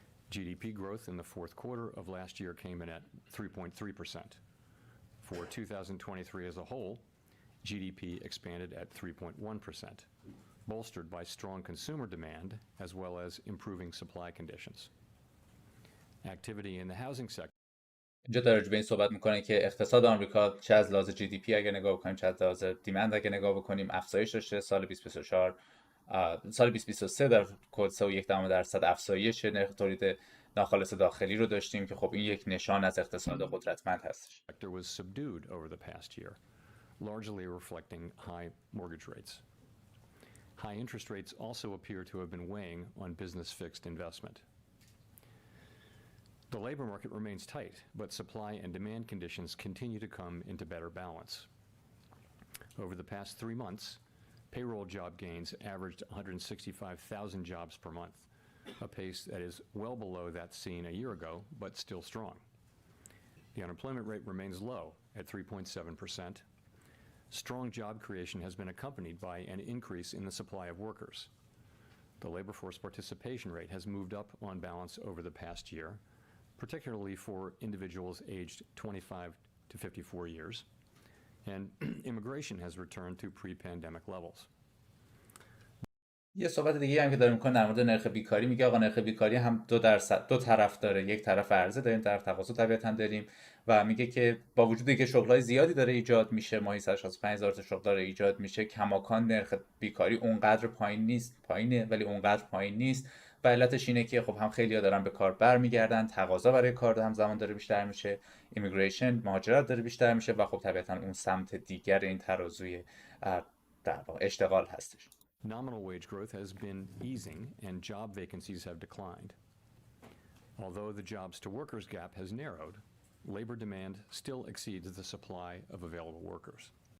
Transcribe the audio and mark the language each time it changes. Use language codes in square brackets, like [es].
[en] GDP growth in the fourth quarter of last year came in at 3.3%. For 2023 as a whole, GDP expanded at 3.1%, bolstered by strong consumer demand as well as improving supply conditions. Activity in the housing sector. [fa] اینجا داره به این صحبت میکنه که اقتصاد آمریکا چه از لحاظ جی دی پی اگه نگاه بکنیم چه از لحاظ دیمند اگه نگاه بکنیم افزایش داشته. سال 2024 سال 2023 در کد 3.1% افزایش نرخ تولید ناخالص داخلی رو داشتیم که خب این یک نشان از اقتصاد قدرتمند هستش. [en] Was subdued over the past year, largely reflecting high mortgage rates. High interest rates also appear to have been weighing on business fixed investment. The labor market remains tight, but supply and demand conditions continue to come into better balance. Over the past 3 months, payroll job gains averaged 165,000 jobs per month, a pace that is well below that seen a year ago, but still strong. The unemployment rate remains low at 3.7%. Strong job creation has been accompanied by an increase in the supply of workers. The labor force participation rate has moved up on balance over the past year, particularly for individuals aged 25 to 54 years, and immigration has returned to pre-pandemic levels. [fa] یه صحبت دیگه هم که داره میکنه در مورد نرخ بیکاری، میگه آقا نرخ بیکاری هم 2 طرف داره، یک طرف عرضه داریم، طرف تقاضا طبیعتاً داریم و میگه که با وجودی که شغلای زیادی داره ایجاد میشه، ماهی 165,000 تا شغل داره ایجاد میشه، کماکان نرخ بیکاری اونقدر پایین نیست، پایینه ولی اونقدر پایین نیست و علتش اینه که خب هم خیلی‌ها دارن به کار برمیگردن، تقاضا برای کار همزمان داره بیشتر میشه، ایمیگریشن مهاجرت داره بیشتر میشه و خب طبیعتاً اون سمت دیگر این ترازوی در واقع اشتغال هستش. [en] Nominal wage growth has been easing and job vacancies have declined. Although the jobs to workers gap has narrowed, labor demand still exceeds the supply of available workers.